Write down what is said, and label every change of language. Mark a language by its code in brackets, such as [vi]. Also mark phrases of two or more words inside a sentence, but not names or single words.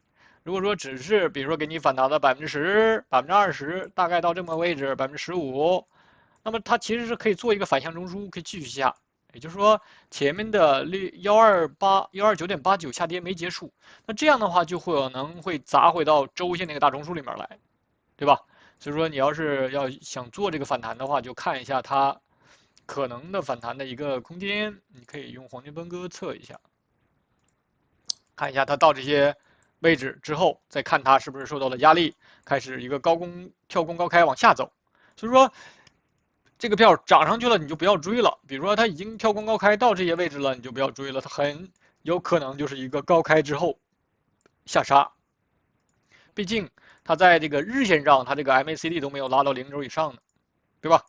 [zh] 如果說只是比如說給你反彈的10%、20%，大概到這麼位置15%，那麼它其實是可以做一個反向中樞，可以繼續下。也就是說，前面的129.89下跌沒結束，那這樣的話就可能會砸回到周線那個大中樞裡面來，對吧？所以說你要是要想做這個反彈的話，就看一下它可能的反彈的一個空間，你可以用黄金分割測一下，看一下它到這些位置之後，再看它是不是受到了壓力，開始一個跳空高開往下走。所以說。這個票漲上去了，你就不要追了。比如說它已經跳空高開到這些位置了，你就不要追了，它很有可能就是一個高開之後下殺。畢竟它在这個日線上，它這個 MACD 都沒有拉到0軸以上的，對吧？